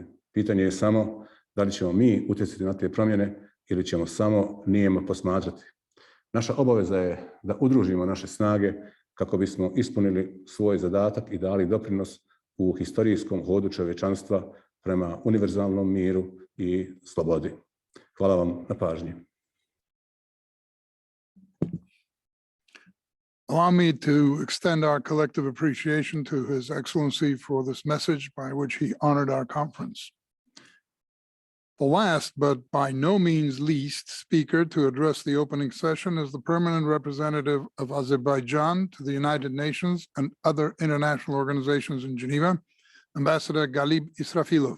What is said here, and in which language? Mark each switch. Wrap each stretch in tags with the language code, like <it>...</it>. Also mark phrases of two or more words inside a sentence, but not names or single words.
<bs>Pitanje je samo da li ćemo mi utjecati na te promjene ili ćemo samo nijemo posmatrati. Naša obaveza je da udružimo naše snage kako bismo ispunili svoj zadatak i dali doprinos u historijskom hodu čovječanstva prema univerzalnom miru i slobodi. Hvala vam na pažnji.</bs> <en>Allow me to extend our collective appreciation to His Excellency for this message by which he honored our conference. The last, but by no means least, speaker to address the opening session is the permanent representative of Azerbaijan to the United Nations and other international organizations in Geneva, Ambassador Galib Israfilov.</en>